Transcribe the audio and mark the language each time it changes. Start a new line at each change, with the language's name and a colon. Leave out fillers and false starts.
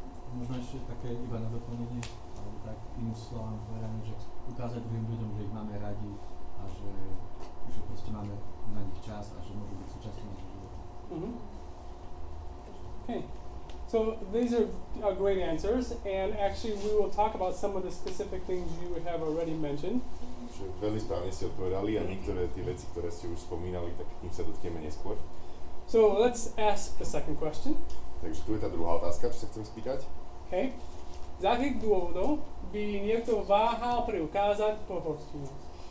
Slovak: Možno ešte také iba na doplnenie, alebo tak iným slovám povedané, že ukázať druhým ľuďom, že ich máme radi a že proste máme na nich čas a že môžu byť súčasťou nášho života. Mm-hmm. Okay.
English: So these are great answers, and actually we will talk about some of the specific things you have already mentioned.
Slovak: Veľmi správne ste odpovedali a niektoré tie veci, ktoré ste už spomínali, tak k tým sa dotkneme neskôr.
English: So let's ask the second question.
Slovak: Takže tu je tá druhá otázka, čo sa chcem spýtať. Okay. Z akých dôvodov by niekto váhal preukázať pohostinnosť?